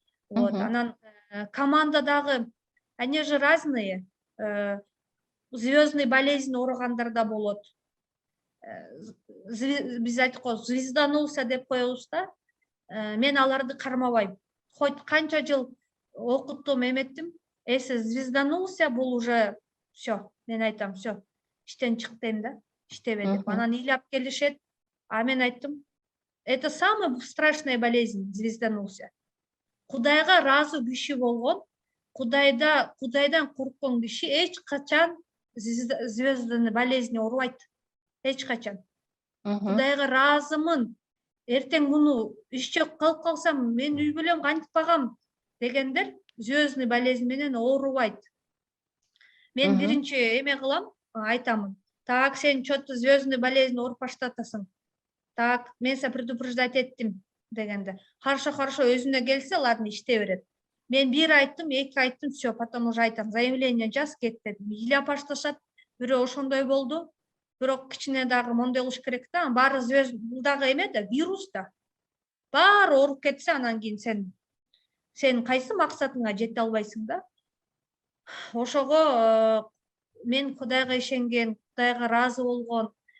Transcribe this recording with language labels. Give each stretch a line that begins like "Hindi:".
Kyrgyz: Вот, анан команда дагы,
Russian: они же разные.
Kyrgyz: Звездный болезнь ооругандар да болот. Биз айттык го, звезданулся деп коебуз да. Мен аларды кармабайм. Хоть канча жыл окуттум, эметтим.
Russian: Если звезданулся, бул уже все.
Kyrgyz: Мен айтам, все. Иштен чык дейм да. Иштебе деп. Анан ыйлап келишет. А мен айттым,
Russian: это самая страшная болезнь, звезданулся.
Kyrgyz: Кудайга ыраазы киши болгон, Кудайдан корккон киши эч качан звездный болезнь оорубайт. Эч качан. Кудайга ыраазымын. Эртең муну иш жок кылып калсам, мен үй бүлөм кантип багам дегендер звездный болезнь менен оорубайт. Мен биринчи эме кылам, айтамын. Так, сен что-то звездный болезнь ооруп баштатасың. Так, мен сени предупреждать еттим дегенде. Хорошо, өзүнө келсе, ладно, иштей берет. Мен бир айттым, эки айттым, все, потом уже айтам, заявление жаз, кет дедим. Ыйлап башташат, бирөө ошондой болду. Бирок кичине дагы мондой кылыш керек да. Баары бул дагы эме да, вирус да. Баары ооруп кетсе, анан кийин сен кайсы максатыңа жете албайсың да. Ошого мен Кудайга ишенген, Кудайга ыраазы болгон.